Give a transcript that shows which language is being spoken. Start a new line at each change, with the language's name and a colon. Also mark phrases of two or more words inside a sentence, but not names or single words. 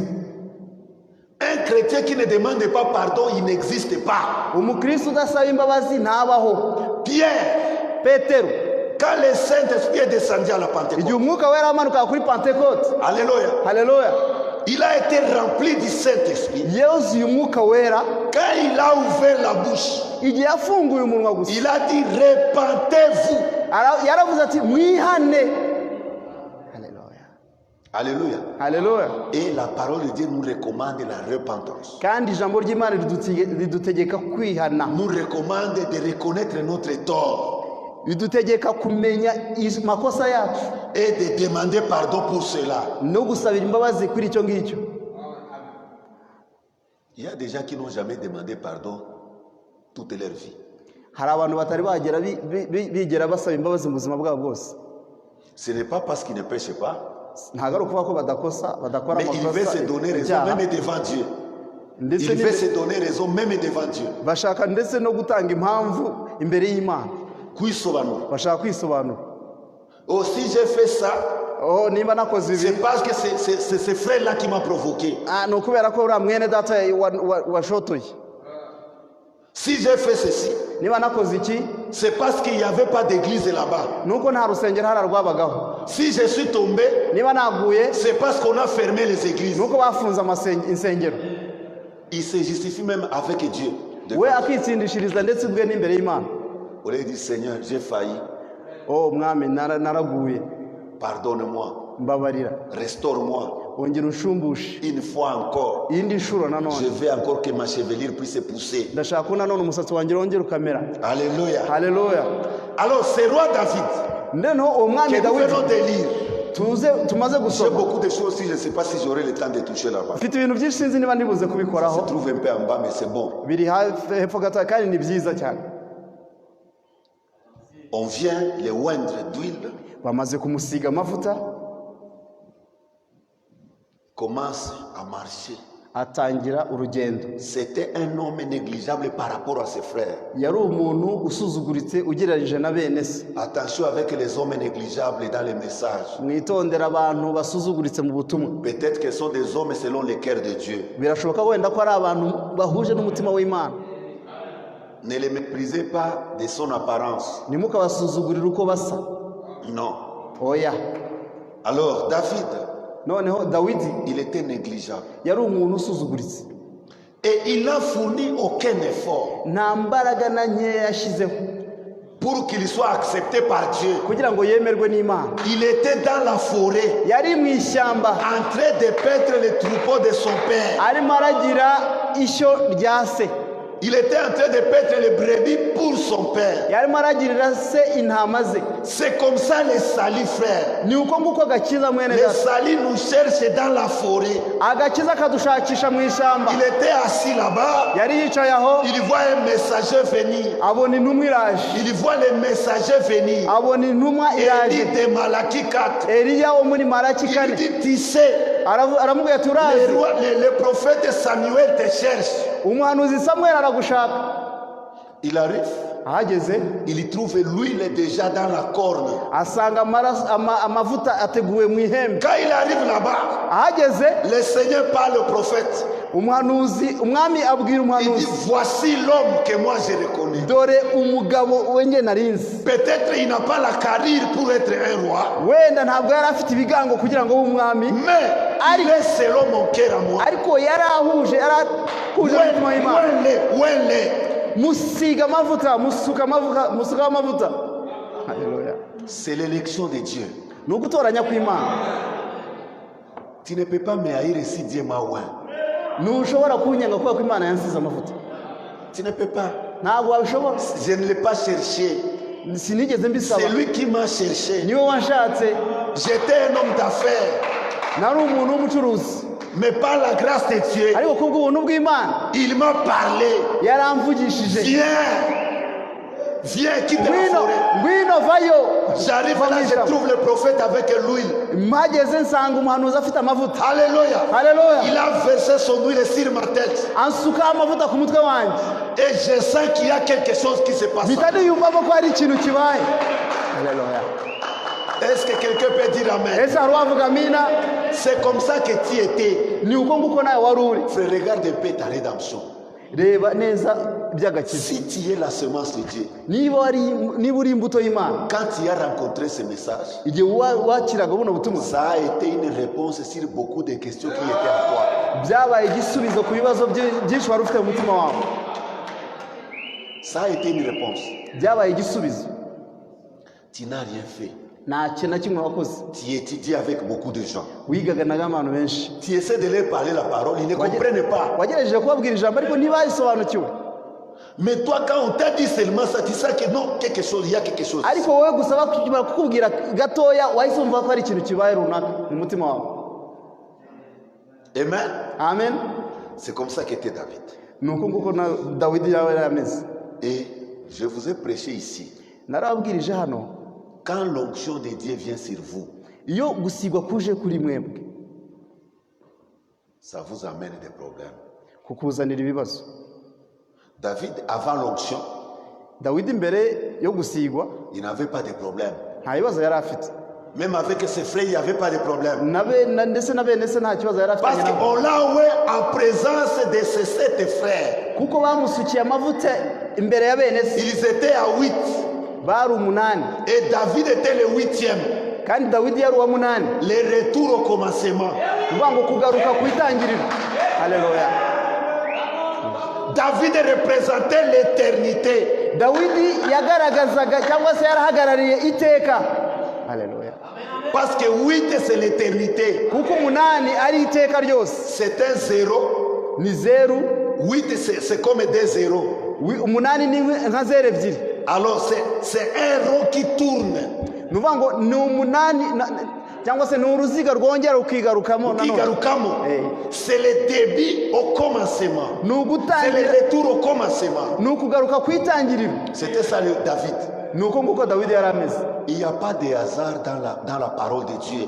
French: Un chrétien qui ne demande pas pardon, il n'existe pas.
Kinyarwanda: umukristo udasaba imbabazi ntabaho.
French: Pierre,
Kinyarwanda: petero,
French: quand le Saint-Esprit est descendu à la
Kinyarwanda: igihe
French: Pentecôte,
Kinyarwanda: umwuka wera wamanuka kuri pentekote,
French: alléluia,
Kinyarwanda: haleluya,
French: il a été rempli du Saint-Esprit.
Kinyarwanda: yuzuye umwuka wera.
French: Quand il a ouvert la bouche,
Kinyarwanda: igihe yafunguye umunwa gusa,
French: il a dit repentez-vous.
Kinyarwanda: yaravuze ati mwihane. haleluya,
French: Alléluia.
Kinyarwanda: haleluya.
French: Et la parole de Dieu nous recommande la repentance.
Kinyarwanda: kandi ijambo ry'Imana ridutegeka kwihana,
French: Nous recommande de reconnaître notre tort
Kinyarwanda: ridutegeka kumenya makosa yacu
French: et de demander pardon pour cela.
Kinyarwanda: no gusabira imbabazi kuri icyo ngicyo.
French: Il y a des gens qui n'ont jamais demandé pardon toute leur vie.
Kinyarwanda: hari abantu batari bagera bigera basaba imbabazi mu buzima bwabo bwose.
French: Ce n'est pas parce qu'ils ne péchent pas,
Kinyarwanda: ntabwo ari ukuvuga ko badakora
French: mais il veut se donner raison
Kinyarwanda: ibyaha,
French: même devant Dieu.
Kinyarwanda: ndetse
French: Il veut se donner raison même devant Dieu.
Kinyarwanda: bashaka ndetse no gutanga impamvu imbere y'Imana, Kwisobanura. bashaka kwisobanura.
French: Oh, si j'ai fait ça,
Kinyarwanda: niba nakoze ibi,
French: c'est parce que c'est ce frère-là qui m'a provoqué.
Kinyarwanda: ni ukubera ko uriya mwene data washotoye.
French: Si j'ai fait ceci,
Kinyarwanda: niba nakoze iki,
French: c'est parce qu'il n'y avait pas d'église là-bas.
Kinyarwanda: nuko nta rusengero hariya rwabagaho.
French: Si je suis tombé,
Kinyarwanda: niba naguye,
French: c'est parce qu'on a fermé les églises.
Kinyarwanda: nuko bafunze insengero.
French: Il se justifie même avec Dieu.
Kinyarwanda: we akitsindishiriza ndetse ubwe n'imbere y'Imana.
French: On lui dit, Seigneur, j'ai failli.
Kinyarwanda: mwami naraguye,
French: Pardonne-moi.
Kinyarwanda: mbabarira,
French: Restaure-moi.
Kinyarwanda: ongera unshumbushe
French: Une fois encore.
Kinyarwanda: iyindi nshuro
French: Je
Kinyarwanda: nanone.
French: veux encore que ma chevelure puisse pousser.
Kinyarwanda: ndashaka ko nanone umusatsi wanjye wongera ukamera.
French: Alléluia.
Kinyarwanda: haleluya.
French: Alors, c'est roi David
Kinyarwanda: noneho uwo mwami
French: que nous venons
Kinyarwanda: Dawidi
French: de lire.
Kinyarwanda: tumaze
French: J'ai
Kinyarwanda: gusoma,
French: beaucoup de choses, je ne sais pas si j'aurai le temps de toucher là-bas.
Kinyarwanda: mfite ibintu byinshi sinzi niba ndibuze
French: Ça
Kinyarwanda: kubikoraho.
French: se trouve un peu en bas, mais c'est bon.
Kinyarwanda: biri hepfo gato kandi ni byiza cyane.
French: On vient les oindre d'huile,
Kinyarwanda: bamaze kumusiga amavuta,
French: commence à marcher.
Kinyarwanda: atangira urugendo.
French: C'était un homme négligeable par rapport à ses frères.
Kinyarwanda: yari umuntu usuzuguritse ugereranyije na bene se.
French: Attention avec les hommes négligeables dans les messages.
Kinyarwanda: mwitondera abantu basuzuguritse mu butumwa.
French: Peut-être que ce sont des hommes selon le cœur de Dieu.
Kinyarwanda: birashoboka wenda ko ari abantu bahuje n'umutima w'Imana.
French: Ne les méprisez pas de son apparence.
Kinyarwanda: ntimukabasuzugurire uko basa.
French: Non.
Kinyarwanda: oya.
French: Alors, David,
Kinyarwanda: noneho Dawidi
French: il était négligeable.
Kinyarwanda: yari umuntu usuzuguritse,
French: Et il n'a fourni aucun effort
Kinyarwanda: nta mbaraga na nkeya yashyizeho
French: pour qu'il soit accepté par Dieu.
Kinyarwanda: kugira ngo yemerwe n'Imana.
French: Il était dans la forêt,
Kinyarwanda: yari mu ishyamba
French: en train de paître les troupeaux de son père.
Kinyarwanda: arimo aragira ishyo rya se.
French: Il était en train de paître les brebis pour son père.
Kinyarwanda: yarimo aragirira se intama ze.
French: C'est comme ça les salis, frères.
Kinyarwanda: ni uko nguko agakiza mwene
French: Les
Kinyarwanda: data.
French: salis nous cherchent dans la forêt.
Kinyarwanda: agakiza kadushakisha mu ishyamba.
French: Il était assis là-bas.
Kinyarwanda: yari yicaye aho,
French: Il voit un messager venir.
Kinyarwanda: abona intumwa iraje.
French: Il voit le messager venir.
Kinyarwanda: abona intumwa
French: Et il
Kinyarwanda: iraje.
French: dit de Malachie 4.
Kinyarwanda: Eliya wo muri Malaki
French: Il
Kinyarwanda: 4
French: dit, tu sais,
Kinyarwanda: aramubwira ati urazi
French: le prophète Samuel te cherche.
Kinyarwanda: umuhanuzi Samuel aragushaka.
French: Il arrive.
Kinyarwanda: ahageze
French: il trouve l'huile déjà dans la corne.
Kinyarwanda: asanga amavuta ateguwe mu ihembe.
French: Quand il arrive là-bas,
Kinyarwanda: ahageze
French: le Seigneur parle au prophète.
Kinyarwanda: umwami abwira
French: Il
Kinyarwanda: umuhanuzi,
French: dit, voici l'homme que moi je reconnais.
Kinyarwanda: dore umugabo wenye narinzi.
French: Peut-être il n'a pas la carrure pour être un roi,
Kinyarwanda: wenda ntabwo yari afite ibigango kugira ngo abe umwami,
French: mais il est selon mon cœur à moi.
Kinyarwanda: ariko yarahuje n'umutima w'Imana. musiga amavuta, musukaho amavuta. Haleluya.
French: C'est l'élection de Dieu.
Kinyarwanda: ni ugutoranya kw'Imana.
French: Tu ne peux pas me haïr si Dieu m'a oint.
Kinyarwanda: ntushobora kunyanga kubera ko Imana yansize amavuta.
French: Tu ne peux pas.
Kinyarwanda: ntabwo wabishobora.
French: Je ne l'ai pas cherché.
Kinyarwanda: sinigeze mbisaba.
French: C'est lui qui m'a cherché.
Kinyarwanda: niwe wanshatse.
French: J'étais un homme d'affaires.
Kinyarwanda: nari umuntu w'umucuruzi.
French: Mais par la grâce de Dieu,
Kinyarwanda: ariko kubw'ubuntu bw'Imana
French: il m'a parlé.
Kinyarwanda: yaramvugishije.
French: Viens, quitte la forêt.
Kinyarwanda: ngwino vayo.
French: J'arrive là, je trouve le prophète avec l'huile.
Kinyarwanda: mpageze nsanga umuhanuzi afite amavuta.
French: Alléluia.
Kinyarwanda: Haleluya. Il a versé son huile sur ma tête. ansukaho amavuta ku mutwe wanjye. Et je sens qu'il y a quelque chose qui se passe. mpita niyumvamo ko hari ikintu kibaye. Haleluya.
French: Est-ce que quelqu'un peut dire amen?
Kinyarwanda: ese hari uwavuga amina?
French: C'est comme ça que tu étais.
Kinyarwanda: ni uko nguko nawe wari uri.
French: Frère, regarde un peu ta rédemption.
Kinyarwanda: reba neza iby'agakiza.
French: Si tu es la semence de Dieu,
Kinyarwanda: niba uri imbuto y'Imana,
French: quand tu as rencontré ce message,
Kinyarwanda: igihe wakiraga buno butumwa,
French: ça a été une réponse sur beaucoup de questions qui étaient à toi.
Kinyarwanda: byabaye igisubizo ku bibazo byinshi wari ufite mu mutima wawe.
French: Ça a été une réponse.
Kinyarwanda: byabaye igisubizo.
French: Tu n'as rien fait.
Kinyarwanda: nta kintu na kimwe wakoze.
French: Tu étudies avec beaucoup de gens.
Kinyarwanda: wigaga n'abantu benshi.
French: Tu essaies de leur parler la parole, ils ne comprennent pas.
Kinyarwanda: wagerageje kubabwira ijambo ariko ntibayisobanukiwe.
French: Mais toi, quand on t'a dit seulement ça, tu sais que non, quelque chose, il y a quelque chose.
Kinyarwanda: ariko wowe gusa bakimara kukubwira gatoya wahise wumva ko hari ikintu kibaye runaka mu mutima wawe.
French: Amen.
Kinyarwanda: amen.
French: C'est comme ça qu'était David.
Kinyarwanda: ni uko nguko na Dawidi yawe yari ameze.
French: Et je vous ai prêché ici.
Kinyarwanda: narababwirije hano,
French: Quand l'onction de Dieu vient sur vous,
Kinyarwanda: iyo gusigwa kuje kuri mwebwe,
French: ça vous amène des problèmes.
Kinyarwanda: kukuzanira ibibazo.
French: David, avant l'onction,
Kinyarwanda: Dawidi mbere yo gusigwa
French: il n'avait pas de problème.
Kinyarwanda: nta bibazo yari afite.
French: Même avec ses frères, il n'y avait pas de problème.
Kinyarwanda: ndetse na bene se nta kibazo yari
French: Parce
Kinyarwanda: afite.
French: qu'on l'a oué en présence de ses 7 frères.
Kinyarwanda: kuko bamusukiye amavuta imbere ya bene se.
French: Ils étaient à 8.
Kinyarwanda: bari 8,
French: Et David était le 8e.
Kinyarwanda: kandi Dawidi yari uwa 8.
French: Le retour au commencement.
Kinyarwanda: uvuga ngo kugaruka ku itangiriro. Haleluya.
French: David représentait l'éternité.
Kinyarwanda: Dawidi yagaragazaga cyangwa se yarahagarariye iteka. Haleluya.
French: Parce que 8 c'est l'éternité.
Kinyarwanda: kuko 8 ari iteka ryose.
French: C'est un 0.
Kinyarwanda: ni 0.
French: 8 c'est comme 2 0.
Kinyarwanda: 8 ni nka 0 ebyiri.
French: Alors c'est un rond qui tourne.
Kinyarwanda: nuvuga ngo ni 8 cyangwa se ni uruziga rwongera ukigarukamo
French: C'est le début au commencement. C'est le retour au commencement.
Kinyarwanda: ni ukugaruka ku itangiriro.
French: C'était ça David.
Kinyarwanda: ni uko nguko Dawidi yari ameze.
French: Il n'y a pas de hasard dans la parole de Dieu.